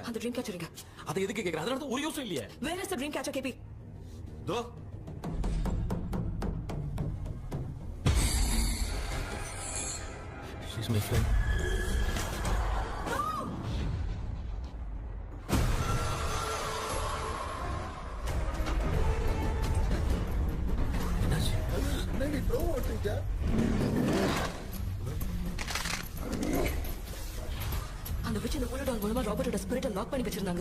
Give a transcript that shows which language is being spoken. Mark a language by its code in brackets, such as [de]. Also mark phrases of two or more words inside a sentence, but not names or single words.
[ta] அந்த [en] dream catcher [ta] எங்க? அதை எதுக்கு கேக்குற? அதனால தான் ஒரு யோசனை இல்லையே. [en] Where is the dream catcher, கேபி? தோ She's my friend. [hi] नहीं ब्रो ठीक है [ta] அந்த விட்ச் இந்த புல்லட் மூலமா ராபர்ட்டோட ஸ்பிரிட்டை லாக் பண்ணி வச்சிருந்தாங்க.